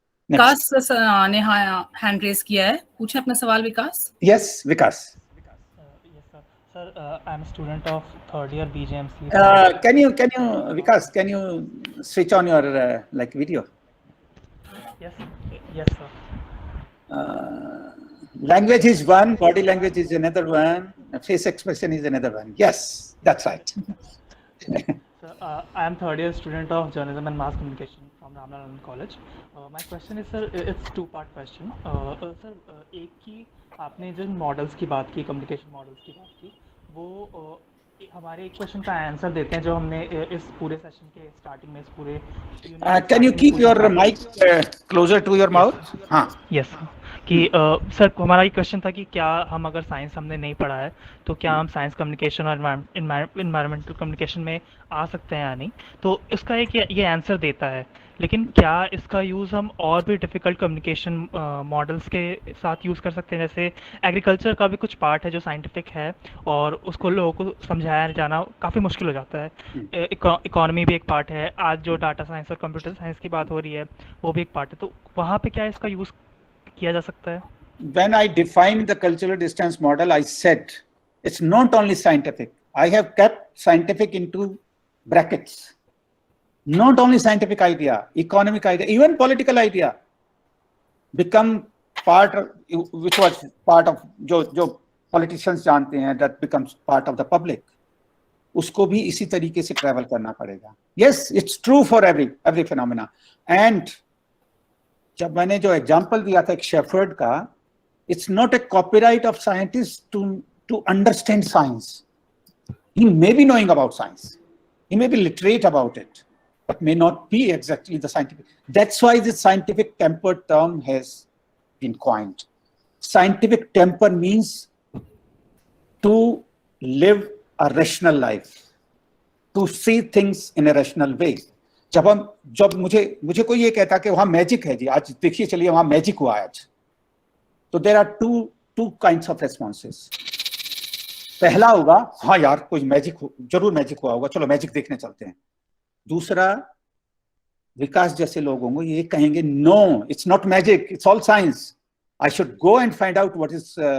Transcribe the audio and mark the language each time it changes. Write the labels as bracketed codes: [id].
[hi] विकास ने hand raise किया है, पूछे अपना सवाल विकास। [en] Yes, Vikas. Yes, sir. Sir, I'm a student of third year BJMC. Can you, Vikas, can you switch on your video? Yes, yes, sir. Language is one, body language is another one, face expression is another one. Yes, that's right. Sir, I am third year student of journalism and mass communication from Ramlal Anand College. My question is, sir, it's two-part question. [hi] Sir, एक की आपने जिन models की बात की, communication models की बात की, वो हमारे एक क्वेश्चन का आंसर देते हैं जो हमने इस पूरे सेशन के स्टार्टिंग में, इस पूरे [en] Can you keep your mic closer to your mouth? [hi] हाँ. यस कि सर हमारा ये क्वेश्चन था कि क्या हम अगर साइंस हमने नहीं पढ़ा है तो क्या हम साइंस कम्युनिकेशन और इन्वायरमेंटल कम्युनिकेशन में आ सकते हैं या नहीं, तो इसका एक ये आंसर देता है, लेकिन क्या इसका यूज़ हम और भी डिफ़िकल्ट कम्युनिकेशन मॉडल्स के साथ यूज़ कर सकते हैं? जैसे एग्रीकल्चर का भी कुछ पार्ट है जो साइंटिफिक है और उसको लोगों को समझाया जाना काफ़ी मुश्किल हो जाता है। इकोनॉमी भी एक पार्ट है, आज जो डाटा साइंस और कंप्यूटर साइंस की बात हो रही है वो भी एक पार्ट है, तो वहाँ पे क्या इसका यूज़ किया जा सकता है? [en] When I defined the cultural distance model, I said it's not only scientific. I have kept scientific into brackets. Not only scientific idea, economic idea, even political idea become part of, which was part of [hi] जो politicians जानते हैं, [en] that becomes part of the public. [hi] उसको भी इसी तरीके से travel करना पड़ेगा. [en] Yes, it's true for every phenomena. And [hi] जब मैंने जो एग्जाम्पल दिया था एक शेफर्ड का, [en] It's not a copyright of scientist to understand science. He may be knowing about science, he may be literate about it, but may not be exactly the scientific. That's why this scientific temper term has been coined. Scientific temper means to live a rational life, to see things in a rational way. [hi] जब मुझे कोई ये कहता कि वहां magic है जी, आज देखिए चलिए वहां मैजिक हुआ आज, तो [en] There are two kinds of responses. [hi] पहला होगा हाँ यार कोई मैजिक जरूर मैजिक हुआ होगा, चलो मैजिक देखने चलते हैं. दूसरा, विकास जैसे लोग होंगे ये कहेंगे [en] No, it's not magic, it's all science, I should go and find out what is.